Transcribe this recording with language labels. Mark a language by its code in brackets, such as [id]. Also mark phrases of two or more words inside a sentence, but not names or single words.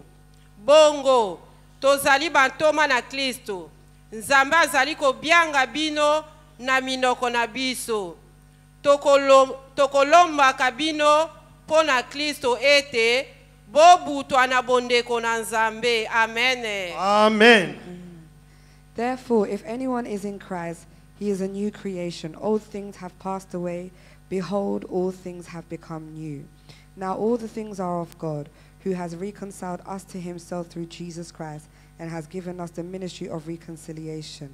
[ln] Bongo tozali bantoma na Kristo. Nzambe azali kobianga bino na minoko na biso. Tokolombaka bino po na Kristo ete bobutwa na bondeko na Nzambe. Amen. Amen. [en] Therefore, if anyone is in Christ, he is a new creation. Old things have passed away. Behold, all things have become new. Now all the things are of God, who has reconciled us to himself through Jesus Christ, and has given us the ministry of reconciliation.